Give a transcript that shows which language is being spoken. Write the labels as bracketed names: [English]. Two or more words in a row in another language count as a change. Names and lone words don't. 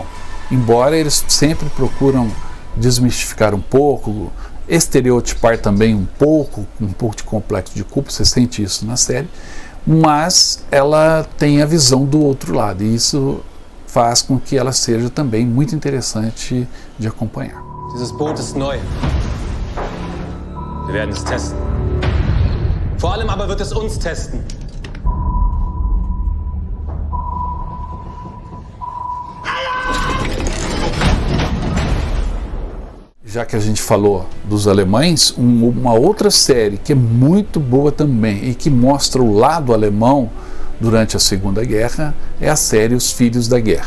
[Portuguese] Embora eles sempre procuram desmistificar um pouco, estereotipar também um pouco de complexo de culpa, você sente isso na série, mas ela tem a visão do outro lado, e isso faz com que ela seja também muito interessante de acompanhar. [German] Dieses Boot ist neu. Wir werden es testen. Vor allem aber wird es uns testen. [Portuguese] Já que a gente falou dos alemães, uma outra série que é muito boa também e que mostra o lado alemão durante a Segunda Guerra é a série Os Filhos da Guerra.